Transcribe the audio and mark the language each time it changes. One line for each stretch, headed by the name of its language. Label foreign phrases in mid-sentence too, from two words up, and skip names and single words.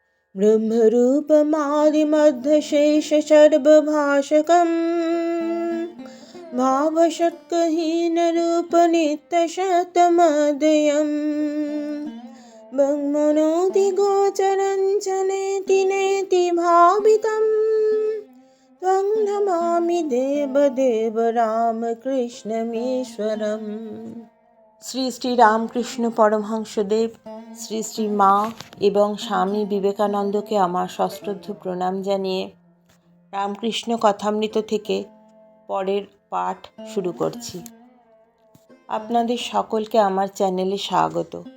Sanskrit: ब्रह्मरूपमादिमध्यशेषसर्वभाषकम् भावषट्कहीनरूपनित्यशतमदयम् ब्रह्मणोऽधिगोचरं च नेति नेति भावितं त्वं नमामि देवदेव रामकृष्णमीश्वरम्।
Bangla: শ্রী শ্রী রামকৃষ্ণ পরমহংসদেব, শ্রী শ্রী মা এবং স্বামী বিবেকানন্দকে আমার সশ্রদ্ধ প্রণাম জানিয়ে রামকৃষ্ণ কথামৃত থেকে পরের পাঠ শুরু করছি। আপনাদের সকলকে আমার চ্যানেলে স্বাগত।